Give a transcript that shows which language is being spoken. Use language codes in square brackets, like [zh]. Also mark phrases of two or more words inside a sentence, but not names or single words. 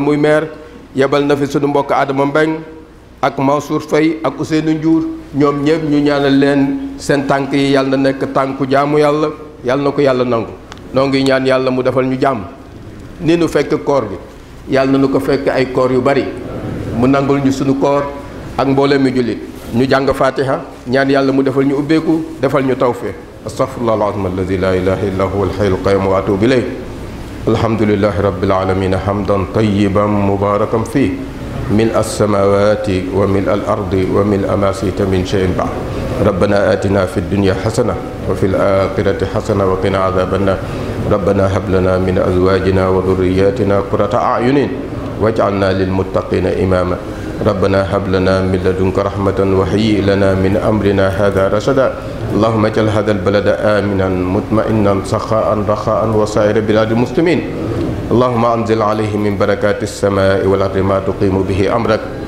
[wo] muy maire yebal na fi sunu mbokk Adama Mbeng ak Mansour Faye ak Ousseynou Ndiour ñoom ñëpp ñu ñaanal leen seen tànk yi yàlla na nekk tànku jaamu yàlla yàlla na ko yàlla nangu noo ngi ñaan yàlla mu defal ñu jàmm ni nu fekk koor gi yàlla na nu ko fekk ay koor yu bari mu nangul ñu sunu koor ak mboolem mi jullit ñu jàng fatiha ñaan yàlla mu defal ñu ubbeeku defal ñu tawfiq [ar] أستغفر الله العظيم الذي لا إله إلا هو الحي القيوم وأتوب إليه الحمد لله رب العالمين حمدا طيبا مباركا فيه ملء السماوات وملء الأرض وملء ما شئت من شيء بعد ربنا آتنا في الدنيا حسنة وفي الآخرة حسنة وقنا عذاب النار ربنا هب لنا من أزواجنا وذرياتنا قرة أعين واجعلنا للمتقين إماما ربنا هب لنا من لدنك رحمة وهيئ لنا من أمرنا هذا رشدا اللهم اجعل هذا البلد آمنا مطمئنا سخاء رخاء وسائر بلاد المسلمين اللهم أنزل عليه من بركات السماء والأرض ما تقيم به أمرك